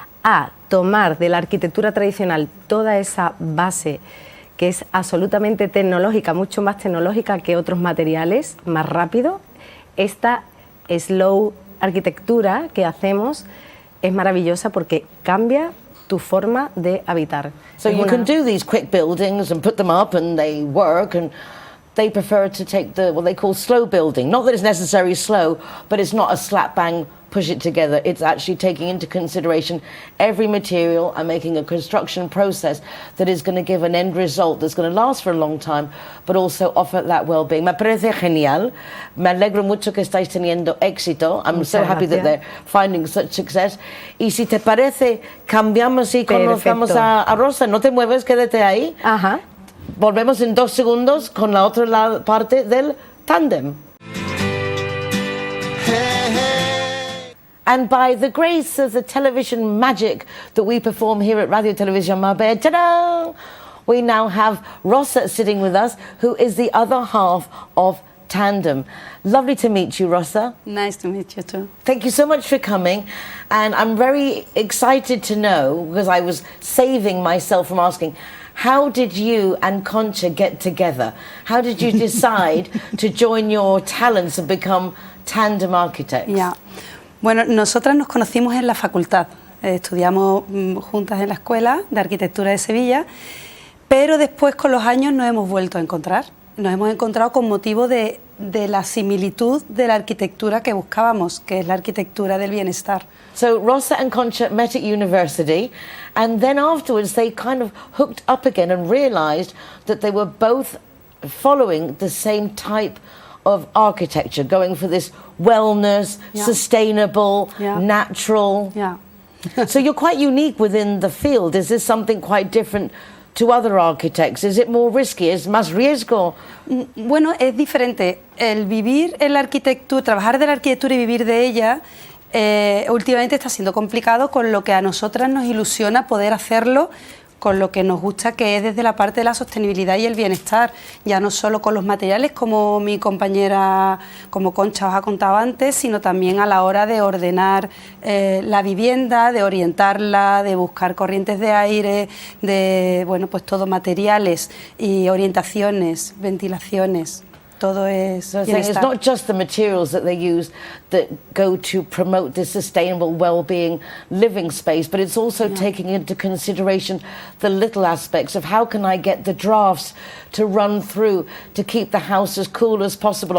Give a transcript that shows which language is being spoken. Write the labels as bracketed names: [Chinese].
[Spanish] a tomar de la arquitectura tradicional toda esa base que es absolutamente tecnológica, mucho más tecnológica que otros materiales, más rápido, esta slow arquitectura que hacemos es maravillosa porque cambia tu forma de habitar. [English] So you can do these quick buildings and put them up and they work, and they prefer to take what they call slow building. Not that it's necessarily slow, but it's not a slap bang push it together. It's actually taking into consideration every material and making a construction process that is going to give an end result that's going to last for a long time, but also offer that well-being. [Spanish] Me parece genial. Me alegro mucho que estáis teniendo éxito. [English] I'm so happy that they're finding such success. [Spanish] Y si te parece, cambiamos y conozcamos a Rosa. No te mueves, quédate ahí. Ajá. Volvemos en 2 segundos con la otra parte del tándem. [English] And by the grace of the television magic that we perform here at Radio Televisión Marbella, ta-da! We now have Rosa sitting with us, who is the other half of Tandem. Lovely to meet you, Rosa. Nice to meet you too. Thank you so much for coming. And I'm very excited to know, because I was saving myself from asking, how did you and Concha get together? How did you decide to join your talents and become Tandem Architects? Yeah. [Spanish] Bueno, nosotras nos conocimos en la facultad, estudiamos juntas en la Escuela de Arquitectura de Sevilla, pero después con los años nos hemos vuelto a encontrar. Nos hemos encontrado con motivo de la similitud de la arquitectura que buscábamos, que es la arquitectura del bienestar. [English] So Rosa and Concha met at university, and then afterwards they kind of hooked up again and realised that they were both following the same type of architecture, going for this wellness, sustainable, natural. Yeah. So you're quite unique within the field. Is this something quite different to other architects? Is it more risky? [Spanish] ¿Es más riesgo? Bueno, es diferente. El vivir en la arquitectura, trabajar de la arquitectura y vivir de ella, últimamente está siendo complicado, con lo que a nosotras nos ilusiona poder hacerlo con lo que nos gusta, que es desde la parte de la sostenibilidad y el bienestar, ya no solo con los materiales, como mi compañera, como Concha os ha contado antes, sino también a la hora de ordenar la vivienda, de orientarla, de buscar corrientes de aire, de, bueno, pues todo, materiales y orientaciones, ventilaciones. Todo es [English] so it's not just the materials that they use that go to promote this sustainable well-being living space, but it's also taking into consideration the little aspects of how can I get the drafts to run through to keep the house as cool as possible.